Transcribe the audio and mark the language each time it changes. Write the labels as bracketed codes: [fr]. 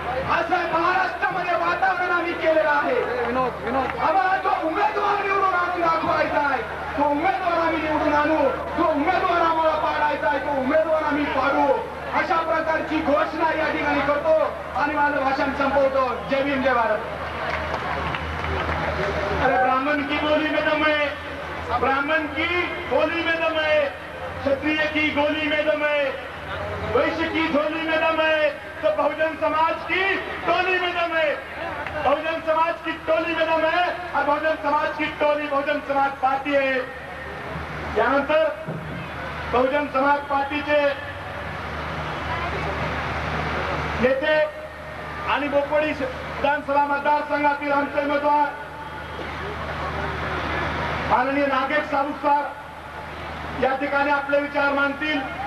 [mr] असं महाराष्ट्रामध्ये वातावरण आम्ही केलेलं आहे. आम्हाला जो उमेदवार निवडून आणून दाखवायचा आहे, तो उमेदवार आम्ही निवडून आणू. जो उमेदवार आम्हाला पाडायचा आहे, तो उमेदवार आम्ही पाडू. अशा प्रकारची घोषणा या ठिकाणी करतो आणि माझं भाषण संपवतो. जय भीम, जय भारत. [hi] अरे ब्राह्मण की बोली में दम है, ब्राह्मण की बोली में दम है, क्षत्रिय की गोली में दम है, वैश्य की झोली में दम है, तो बहुजन समाज की टोली में दम है. बहुजन समाज की टोली में दम है और बहुजन समाज की टोली बहुजन समाज पार्टी आहे. [mr] यानंतर बहुजन समाज पार्टीचे नेते आणि बोपडी विधानसभा मतदारसंघातील आमचे उमेदवार माननीय नागेश सावुस्कार या ठिकाणी आपले विचार मांडतील.